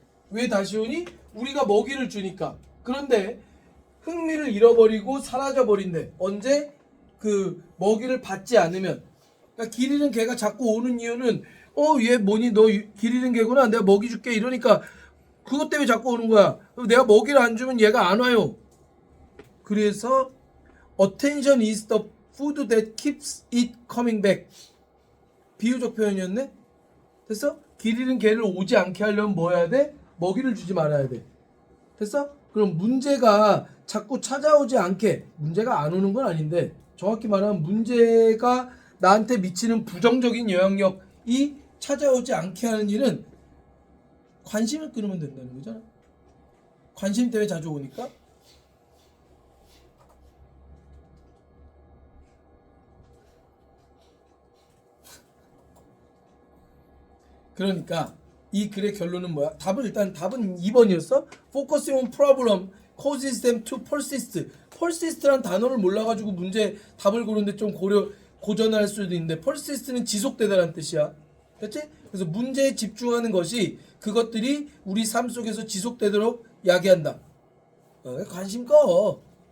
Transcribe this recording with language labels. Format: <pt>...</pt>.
<ko>왜 다시 오니? 우리가 먹이를 주니까. 그런데 흥미를 잃어버리고 사라져 버린대. 언제? 그 먹이를 받지 않으면. 그러니까 길 잃은 개가 자꾸 오는 이유는 얘 뭐니 너 길 잃은 개구나 내가 먹이 줄게 이러니까 그것 때문에 자꾸 오는 거야. 내가 먹이를 안 주면 얘가 안 와요.</ko> <en>그래서 attention is the food that keeps it coming back.</en> <ko>비유적 표현이었네. 됐어? 길 잃은 개를 오지 않게 하려면 뭐 해야 돼? 먹이를 주지 말아야 돼. 됐어? 그럼 문제가 자꾸 찾아오지 않게, 문제가 안 오는 건 아닌데 정확히 말하면 문제가 나한테 미치는 부정적인 영향력이 찾아오지 않게 하는 일은 관심을 끊으면 된다는 거잖아. 관심 때문에 자주 오니까. 그러니까 이 글의 결론은 뭐야? 답은 2번이었어.</ko> <en>Focusing on problem causes them to persist.</en> <ko>persist란 단어를 몰라가지고 문제 답을 고르는데 좀 고전할 수도 있는데 persist는 지속되다라는 뜻이야. 됐지? 그래서 문제에 집중하는 것이 그것들이 우리 삶 속에서 지속되도록 야기한다. 관심 꺼.</ko>